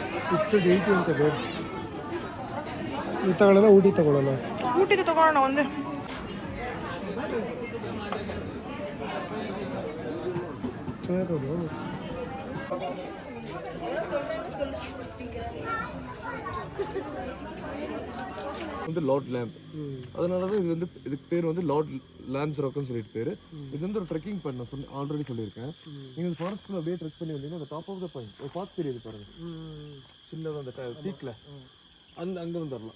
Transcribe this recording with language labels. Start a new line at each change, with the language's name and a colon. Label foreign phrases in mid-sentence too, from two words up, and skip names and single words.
Kannada: ಫಿಕ್ಸ್ಡ್ 80 ಅಂತ ಬೇಡ. ಇದು ತಗೊಳ್ಳೋಣ, ಊಟಿ ತಗೊಳ್ಳೋಣ. ಊಟಿಗೆ ತಗೊಳ್ಳೋಣ ಒಂದೇ. ಚೆನ್ನಾಗಿರೋದು.
Tamil: வந்து லார்ட் லேம்ப். அதனால தான் இது வந்து இதுக்கு பேர் வந்து லார்ட் லேம்ப்ஸ் ராக்னு சொல்லிட்டு பேர். இது வந்து ஒரு ட்ரெக்கிங் பண்ண சொல்லி ஆல்ரெடி சொல்லியிருக்கேன். நீங்கள் ஃபாரஸ்ட்டில் அப்படியே ட்ரெக் பண்ணி வந்தீங்கன்னா அந்த
English: top of the point
Tamil: ஒரு பார்த்து தெரியுது பாருங்க, சின்னதாக அந்த பீக்கில் அங்கே வந்து வரலாம்.